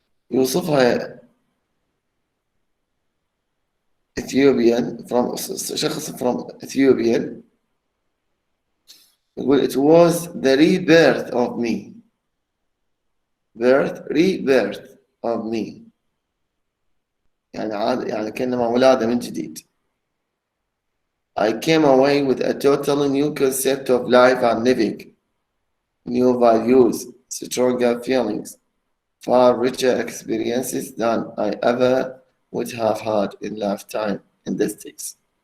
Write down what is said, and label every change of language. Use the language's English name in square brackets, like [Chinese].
[Arabic] يوصفها [English] Ethiopian [Arabic] شخص [English] from Ethiopian [Arabic] يقول [English] it was the rebirth of me. Rebirth of me. [Arabic] يعني كأنما ولادة من جديد. [English] I came away with a totally new concept of life and living, new values, stronger feelings, far richer experiences than I ever would have had in lifetime in the States.